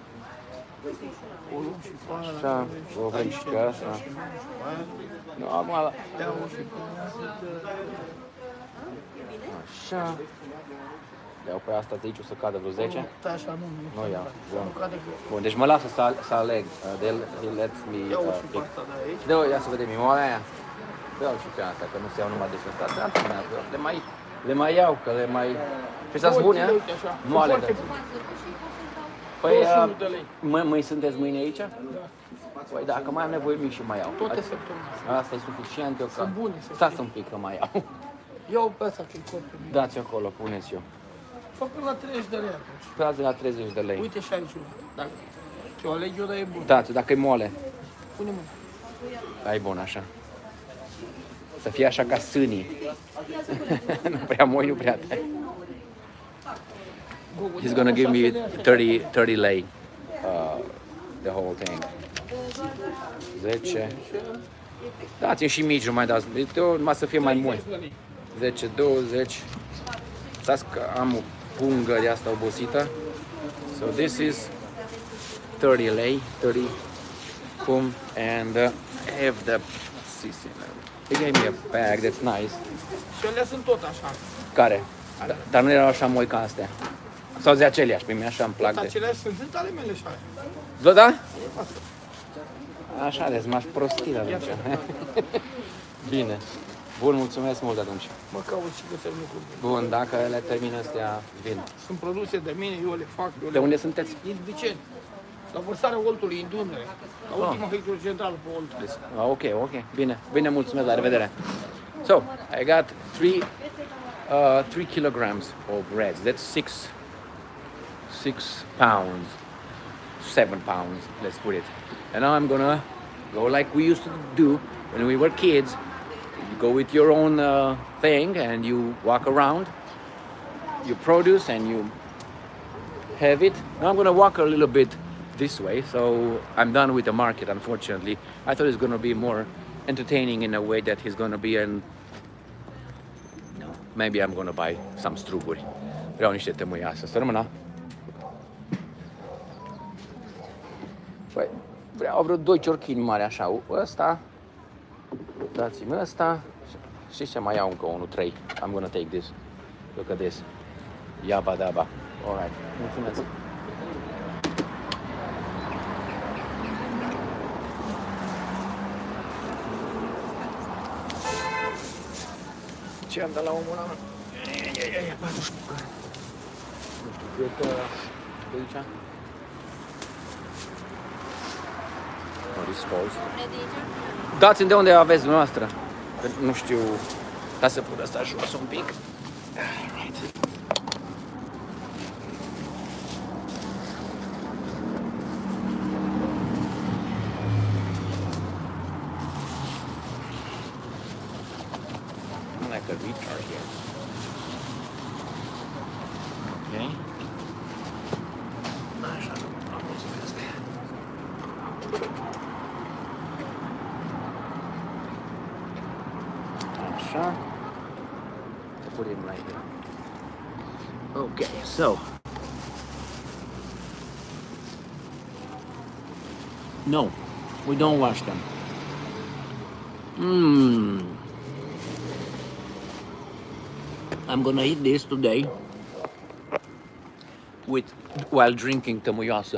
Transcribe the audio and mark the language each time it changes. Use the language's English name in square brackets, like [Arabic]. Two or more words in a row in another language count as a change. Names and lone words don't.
[Romanian] O luăm și pe aia. Așa. O vrem și pe asta. Nu, acum la... Ia o și pe aia. Așa. Iau pe asta de aici, o să cadă vreo 10. Da, așa nu. Nu iau. Să nu cadă că... Bun, deci mă lasă să aleg. [English] He lets me [Romanian] Ia o și pe [English] pick. [Romanian] asta de aici. Dă-o, ia să vedem, e moale aia. Dă-o și pe asta, că nu se iau numai de pe asta. Le mai iau, că le mai... Și sunt bune, a? Uite așa. Moale. Foarte Da. bune. Păi, 21 de lei. măi sunteți mâine aici? Da. Păi dacă mai am nevoie mic și mai iau. Toate săptămâna. Asta e suficient, eu că... Sunt bune, să Stați un pic că mai iau. Ia-o pe asta că-i copil. Dați acolo, puneți eu. Fă până la 30 de lei atunci. Dați de la 30 de lei. Uite și aici una. Dacă o aleg eu, dar e bun. Dați, dacă e moale. Pune mă. Ai bun așa. Să fie așa ca sânii. Nu prea moi, nu prea tare. [English] He's gonna give me 30 lei. The whole thing. 10. [Romanian] Dați-mi și mici, nu mai dați. Numai să fie mai mult. 10, 20. Stați că am o pungă de asta obosită. [English] So this is 30 lei, 30 boom, and I have the sisi. They gave me a bag that's nice. [Romanian] Și alea sunt tot așa. Care? Dar nu erau așa moi ca astea. Sau de aceleași, pe mine așa îmi plac de... Aceleași sunt ale mele și alea. Da, da? Așa, deci m-aș prosti atunci. Bine. Bun, mulțumesc mult atunci. Mă caut și găsesc lucruri. Bun, dacă le termin astea, vin. Sunt produse de mine, eu le fac. Eu De unde sunteți? Izbiceni. La vărsarea Oltului, în Dunăre. La ultima hidrocentrală pe Olt. Ok, ok. Bine. Bine, mulțumesc, la revedere. [English] So, I got 3 kilograms of reds. That's 6 pounds. 7 pounds, let's put it. And now I'm gonna go like we used to do when we were kids. You go with your own thing and you walk around, you produce and you have it. Now I'm gonna walk a little bit this way, so I'm done with the market, unfortunately. I thought it's gonna be more entertaining in a way that he's gonna be in... No, maybe I'm gonna buy some struguri. [Romanian] Vreau niște tămâiasă, să rămână. Păi, vreau vreo 2 ciorchini mari așa, ăsta, dați-mi ăsta, știți ce mai iau încă unul, 3, [English] I'm gonna take this, look at this, yabba dabba, alright, [Romanian] mulțumesc. Ce am dat la omul ăla? Ia, 44. Nu știu, cred că de aici? Dați-mi de unde aveți dumneavoastră. Nu știu, da să pun asta jos un pic. [English] Right. I'm like a retard here. [Romanian] Okay. Așa, am mulțumesc. Așa. [English] To put it right here. Okay, so. No, we don't wash them. I'm gonna eat this today while drinking tamuyosa.